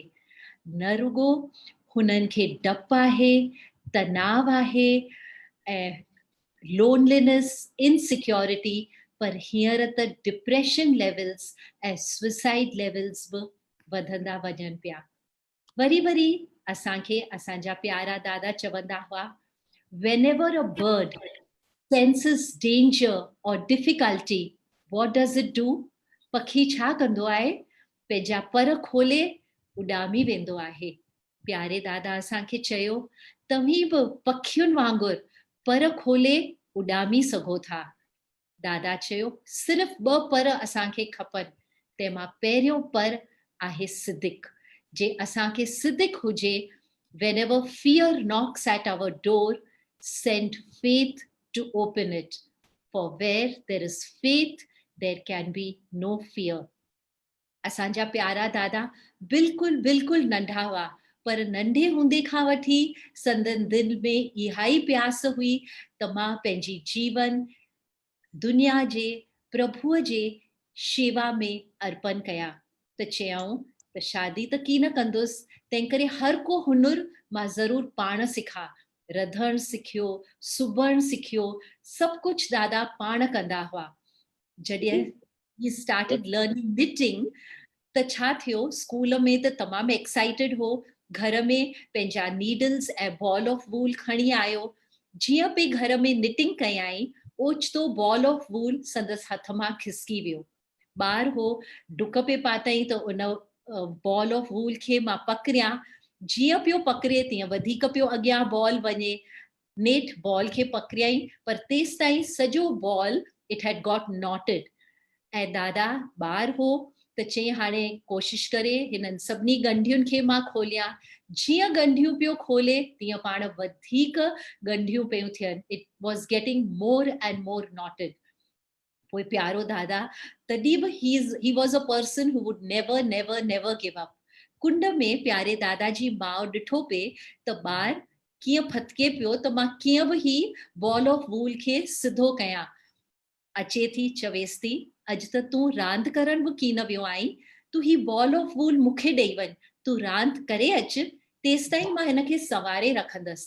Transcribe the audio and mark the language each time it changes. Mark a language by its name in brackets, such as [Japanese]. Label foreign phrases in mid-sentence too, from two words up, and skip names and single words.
[Sindhi] न रुगो हुननि खे डपु आहे, तनाव आहे ऐं [English] loneliness, insecurity, [Sindhi] पर हींअर त [English] depression levels [Sindhi] ऐं [English] suicide levels [Sindhi] बि वधंदा वञनि पिया। वरी असांखे असांजा प्यारा दादा चवंदा हुआ, [English] whenever a bird senses danger or difficulty, what does it do? [Sindhi] पखी छा कंदो आहे? पंहिंजा पर खोले उॾामी वेंदो आहे। प्यारे दादा असांखे चयो, तव्हीं बि पखियुनि वांगुरु पर खोले उॾामी सघो था। दादा चयो, सिर्फ़ 2 पर असांखे खपनि। तंहिंमां पहिरियों पर आहे सिदिक। जे असांखे सिदिक हुजे, [English] whenever fear knocks at our door, send faith to open it. For where there is faith, there can be no fear. [Sindhi] असांजा प्यारा दादा बिल्कुलु नंढा हुआ, पर नंढे हूंदे खां वठी संदन दिल में इहा ई प्यास हुई त मां पंहिंजी जीवन दुनिया जे प्रभुअ जे शेवा में अर्पण कया। त चयऊं त शादी त की न कंदुसि, तंहिं करे हर को हुनुर मां ज़रूर पाण सिखा। रधण सिखियो, सुबण सिखियो, सभु कुझु दादा पाण कंदा हुआ। [English] जॾहिं he started learning knitting, [Sindhi] त छा थियो, स्कूल में त तमामु एक्साइटेड हो। घर में पंहिंजा नीडल्स ऐं [English] ball of wool [Sindhi] खणी आयो। जीअं पे घर में निटिंग कयाई, ओचितो [English] ball of wool [Sindhi] संदसि हथ मां खिसकी वियो। ॿार हो, डुक पे पातई त उन [English] ball of wool [Sindhi] खे मां पकड़ियां। जीअं पियो पकड़े तीअं वधीक पियो अॻियां बॉल वञे। नेठ बॉल खे पकड़ियई, पर तेसि ताईं सॼो बॉल [English] it had got knotted. [Sindhi] ऐं दादा ॿार हो त चई, हाणे कोशिश करे हिननि सभिनी ॻंढियुनि खे मां खोलियां। जीअं ॻंढियूं पियो खोले तीअं पाण वधीक ॻंढियूं पियूं थियनि। [English] it was getting more and more knotted. [Sindhi] पोइ प्यारो दादा तॾहिं बि [English] he was a person who would never never never give up. [Sindhi] कुंड में प्यारे दादा जी माउ ॾिठो पे त ॿार कीअं फतके पियो, त मां कीअं बि ही [English] ball of wool [Sindhi] खे सिधो कयां। अचे थी, चवेसि थी, अॼु त तूं रांदि करण बि की न वियो आहीं, तूं ही [English] ball of wool [Sindhi] मूंखे ॾेई वञ, तूं रांदि करे अचु, तेसि ताईं मां हिनखे संवारे रखंदसि।